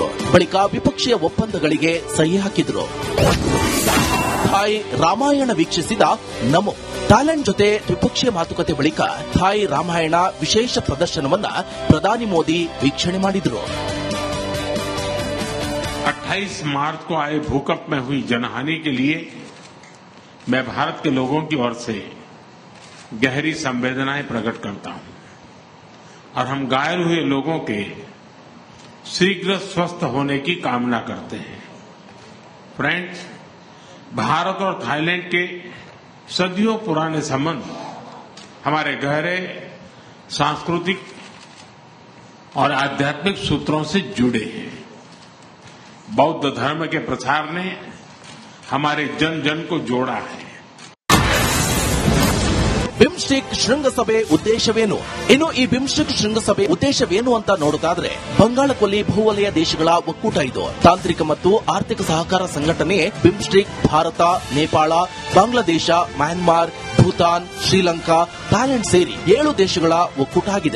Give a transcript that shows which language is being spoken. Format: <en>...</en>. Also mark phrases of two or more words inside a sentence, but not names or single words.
<kn>ಬಳಿಕ ವಿಪಕ್ಷೀಯ ಒಪ್ಪಂದಗಳಿಗೆ ಸಹಿ ಹಾಕಿದ್ರು. ಥಾಯ್ ರಾಮಾಯಣ ವೀಕ್ಷಿಸಿದ ನಮೋ ಥಾಯ್ಲೆಂಡ್ ಜೊತೆ ದ್ವಿಪಕ್ಷೀಯ ಮಾತುಕತೆ ಬಳಿಕ ಥಾಯ್ ರಾಮಾಯಣ ವಿಶೇಷ ಪ್ರದರ್ಶನವನ್ನ ಪ್ರಧಾನಿ ಮೋದಿ ವೀಕ್ಷಣೆ ಮಾಡಿದರು.</kn> <hi>28 मार्च को आए भूकंप में हुई जनहानि के लिए मैं भारत के लोगों की ओर से गहरी संवेदनाएं प्रकट करता हूं और हम घायल हुए लोगों के शीघ्र स्वस्थ होने की कामना करते हैं. फ्रेंड्स, भारत और थाईलैंड के सदियों पुराने संबंध हमारे गहरे सांस्कृतिक और आध्यात्मिक सूत्रों से जुड़े हैं. बौद्ध धर्म के प्रसार ने हमारे जन जन को जोड़ा है.</hi> <kn>ಬಿಮ್ಸ್ಟೆಕ್ ಶೃಂಗಸಭೆ ಉದ್ದೇಶವೇನು? ಇನ್ನು ಈ ಬಿಮ್ಸ್ಟೆಕ್ ಶೃಂಗಸಭೆ ಉದ್ದೇಶವೇನು ಅಂತ ನೋಡೋದಾದ್ರೆ ಬಂಗಾಳಕೊಲ್ಲಿ ಭೂವಲಯ ದೇಶಗಳ ಒಕ್ಕೂಟ ಇದು. ತಾಂತ್ರಿಕ ಮತ್ತು ಆರ್ಥಿಕ ಸಹಕಾರ ಸಂಘಟನೆ ಬಿಮ್ಸ್ಟೆಕ್ ಭಾರತ, ನೇಪಾಳ, ಬಾಂಗ್ಲಾದೇಶ, ಮ್ಯಾನ್ಮಾರ್, ಭೂತಾನ್, ಶ್ರೀಲಂಕಾ, ಥಾಯ್ಲೆಂಡ್ ಸೇರಿ 7 ದೇಶಗಳ ಒಕ್ಕೂಟ ಆಗಿದೆ.</kn>